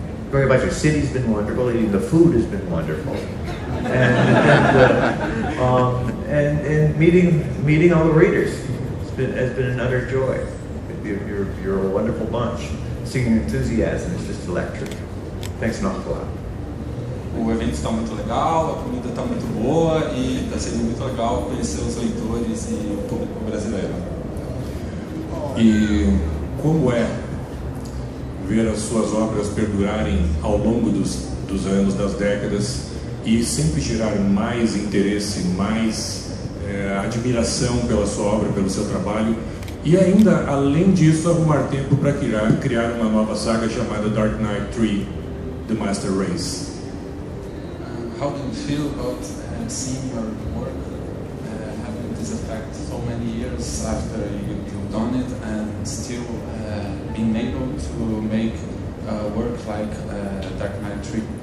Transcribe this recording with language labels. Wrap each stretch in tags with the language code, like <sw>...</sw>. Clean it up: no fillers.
<en>Going about your city's been wonderful. Eating the food has been wonderful, and meeting all the readers has been another joy. You're a wonderful bunch. Singing enthusiasm is just electric. Thanks an awful lot.</en> <pt>O evento está muito legal, a comida está muito boa e está sendo muito legal conhecer os leitores e o público brasileiro. E como é ver as suas obras perdurarem ao longo dos anos, das décadas, e sempre gerar mais interesse, mais admiração pela sua obra, pelo seu trabalho, e ainda, além disso, arrumar tempo para criar uma nova saga chamada Dark Knight 3, The Master Race.</pt> <en>How do you feel about seeing your work having this effect so many years after you've done it and still being able to make work like Dark Knight 3?</en>